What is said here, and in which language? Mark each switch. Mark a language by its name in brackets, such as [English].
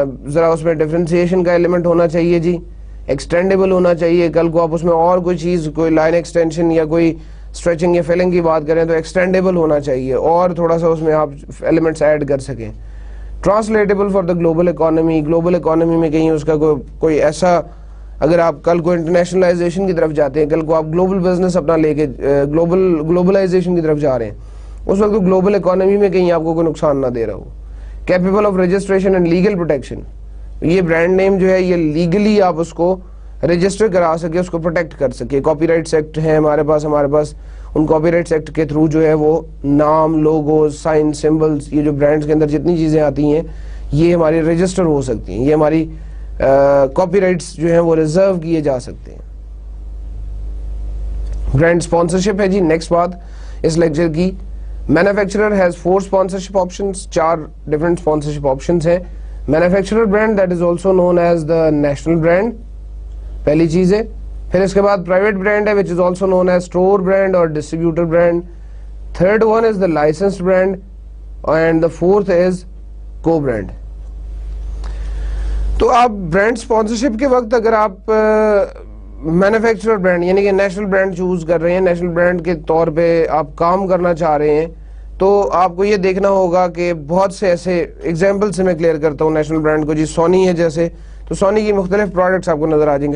[Urdu] ذرا اس میں ڈفرینسیشن کا ایلیمنٹ ہونا چاہیے جی. ایکسٹینڈیبل ہونا چاہیے. کل کو آپ اس میں اور کوئی چیز, کوئی لائن ایکسٹینشن یا کوئی اسٹریچنگ یا فلنگ کی بات کریں تو ایکسٹینڈیبل ہونا چاہیے اور تھوڑا سا اس میں آپ ایلیمنٹس ایڈ کر سکیں. [English] Translatable for the global economy. [Urdu] Global economy میں کہیں اس کا کوئی ایسا, اگر آپ کل کو انٹرنیشنلائزیشن کی طرف جاتے ہیں, کل کو آپ گلوبل بزنس اپنا لے کے گلوبلائزیشن کی طرف جا رہے ہیں, اس وقت گلوبل اکانومی میں کہیں آپ کو کوئی نقصان نہ دے رہا ہو. [English] Capable of registration and legal protection. [Urdu] یہ برانڈ نیم جو ہے یہ لیگلی آپ اس کو رجسٹر کرا سکے, اس کو پروٹیکٹ کر سکے. کاپی رائٹس ایکٹ ہیں ہمارے پاس ان کاپی رائٹس ایکٹ کے تھرو جو ہے وہ نام, لوگوز, سائن, سمبلز, یہ جو برانڈز کے اندر جتنی چیزیں آتی ہیں یہ ہماری رجسٹر ہو سکتی ہیں, یہ ہماری کاپی رائٹس جو ہیں وہ ریزرو کیے جا سکتے ہیں. برانڈ اسپانسرشپ ہے جی نیکسٹ بات اس لیکچر کی. [English] Manufacturer has 4 sponsorship options. [Urdu] 4 different sponsorship options ہیں. [English] manufacturer brand that is also known as the national brand, [Urdu] پہلی چیز ہے. پھر اس کے بعد پرائیویٹ برانڈ ہے [English] which is also known as store brand or distributor brand. Third one is the licensed brand and the fourth is co-brand. [Urdu] تو آپ brand sponsorship کے وقت اگر آپ مینوفیکچرر برانڈ یعنی کہ نیشنل برانڈ چوز کر رہے ہیں, نیشنل برانڈ کے طور پہ آپ کام کرنا چاہ رہے ہیں, تو آپ کو یہ دیکھنا ہوگا کہ بہت سے ایسے ایگزامپل سے میں کلیئر کرتا ہوں نیشنل برانڈ کو. جی سونی ہے جیسے, تو سونی کی مختلف پروڈکٹس آپ کو نظر آ جائیں گے.